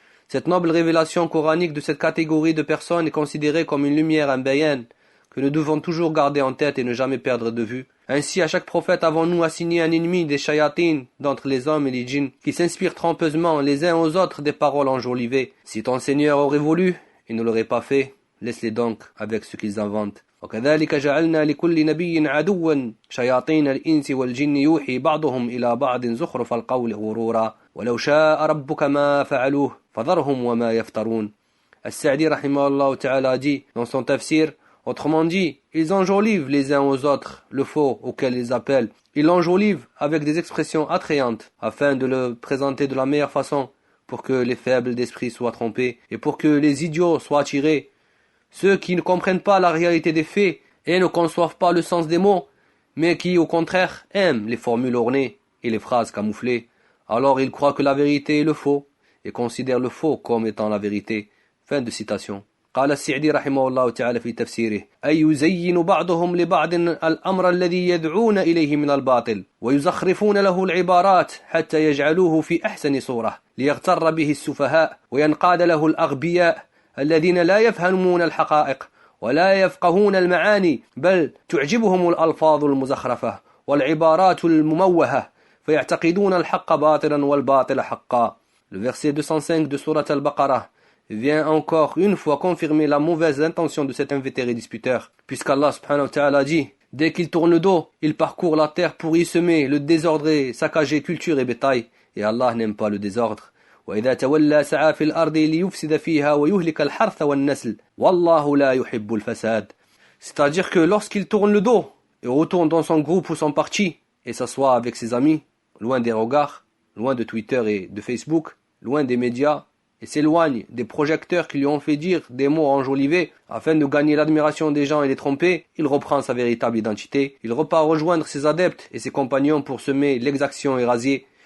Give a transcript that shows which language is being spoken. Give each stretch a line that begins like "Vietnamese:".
French: Cette noble révélation coranique de cette catégorie de personnes est considérée comme une lumière, un bayan, que nous devons toujours garder en tête et ne jamais perdre de vue. Ainsi, à chaque prophète avons-nous assigné un ennemi des shayatines d'entre les hommes et les djinns, qui s'inspirent trompeusement les uns aux autres des paroles enjolivées. Si ton Seigneur aurait voulu, il ne l'aurait pas fait. Laisse-les donc avec ce qu'ils inventent.
Arabic: وكذلك جعلنا لكل نبي عدوا شياطين الإنس والجن يوحي بعضهم إلى بعض زخرف القول غرورا ولو شاء ربك ما فعلوه فذرهم وما يفترون.
French: As-Sa'di rahimahullah ta'ala dit dans son tafsir, autrement dit, ils enjolivent les uns aux autres le faux auquel ils appellent. Ils l'enjolivent avec des expressions attrayantes afin de le présenter de la meilleure façon pour que les faibles d'esprit soient trompés et pour que les idiots soient attirés. Ceux qui ne comprennent pas la réalité des faits et ne conçoivent pas le sens des mots, mais qui au contraire aiment les formules ornées et les phrases camouflées, alors ils croient que la vérité est le faux et considèrent le faux comme étant la vérité. Fin de citation.
Arabic: قال السعدي رحمه الله تعالى في تفسيره أي يزين بعضهم لبعض الأمر الذي يدعون إليه من الباطل ويزخرفون له العبارات حتى يجعلوه في أحسن صورة ليغتر به السفهاء وينقاد له الأغبياء الذين لا يفهمون الحقائق ولا يفقهون المعاني بل تعجبهم الألفاظ المزخرفة والعبارات المموهة فيعتقدون الحق باطلا والباطل حقا.
French: Le verset 205 de Surat al-Baqarah vient encore une fois confirmer la mauvaise intention de cet invétéré disputeur, puisqu'Allah subhanahu wa ta'ala dit: dès qu'il tourne le dos, il parcourt la terre pour y semer le désordre et saccager culture et bétail, et Allah n'aime pas le désordre.
Arabic: وإذا تولى سعى في الأرض ليفسد فيها ويهلك الحرث والنسل والله لا يحب الفساد.
French: C'est-à-dire que lorsqu'il tourne le dos et retourne dans son groupe ou son parti et s'assoit avec ses amis, loin des regards, loin de Twitter et de Facebook, loin des médias, et s'éloigne des projecteurs qui lui ont fait dire des mots enjolivés afin de gagner l'admiration des gens et les tromper, il reprend sa véritable identité, il repart rejoindre ses adeptes et ses compagnons pour semer l'exaction et rasier.